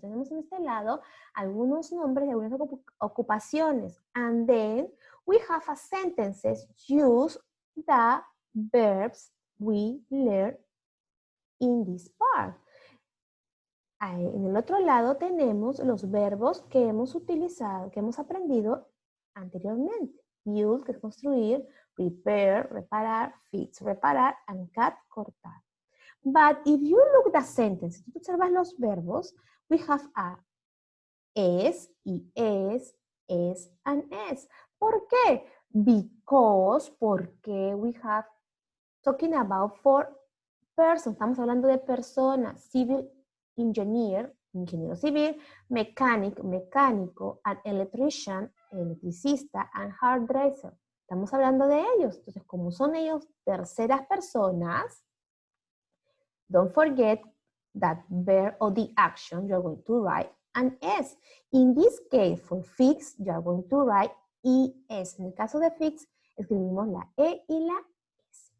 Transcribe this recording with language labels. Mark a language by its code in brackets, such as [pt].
[es] Tenemos en este lado algunos nombres de algunas ocupaciones. [en] And then we have a sentences use the verbs we learn in this part. [es] En el otro lado tenemos los verbos que hemos utilizado, que hemos aprendido anteriormente. Build, que es construir, repair, reparar, fix, reparar, and cut, cortar. [en] But if you look at the sentence, [es] si tú observas los verbos, [en] we have a es y es, and es. [es] ¿Por qué? [en] Because, [es] porque [en] we have talking about for persons, [es] estamos hablando de personas, [en] civil engineer, ingeniero civil, mechanic, mecánico, and electrician, electricista, and hairdresser. [es] Estamos hablando de ellos. Entonces, como son ellos terceras personas, [en] don't forget that verb or the action you're going to write an S. In this case, for fix, you're going to write ES. [es] En el caso de fix, escribimos la E y la S.